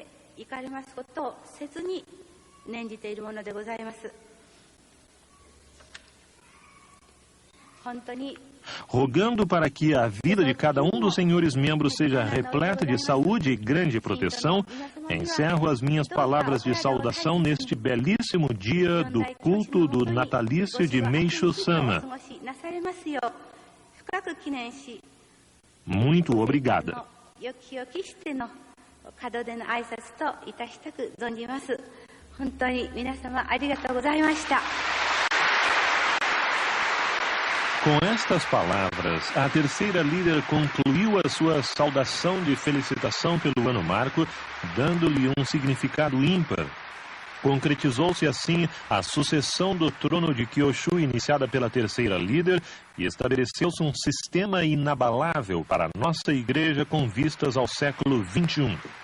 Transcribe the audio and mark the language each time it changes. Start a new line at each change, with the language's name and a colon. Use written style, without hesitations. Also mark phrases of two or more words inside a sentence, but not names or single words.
Portuguese: Rogando para que a vida de cada um dos senhores membros seja repleta de saúde e grande proteção, encerro as minhas palavras de saudação neste belíssimo dia do culto do natalício de Meishu-sama. Muito obrigada.
Japanese: 本当に皆様ありがとうございました。
Portuguese: Com estas palavras, a terceira líder concluiu a sua saudação de felicitação pelo ano marco, dando-lhe um significado ímpar. Concretizou-se assim a sucessão do trono de Kyoshu iniciada pela terceira líder e estabeleceu-se um sistema inabalável para a nossa igreja com vistas ao século XXI.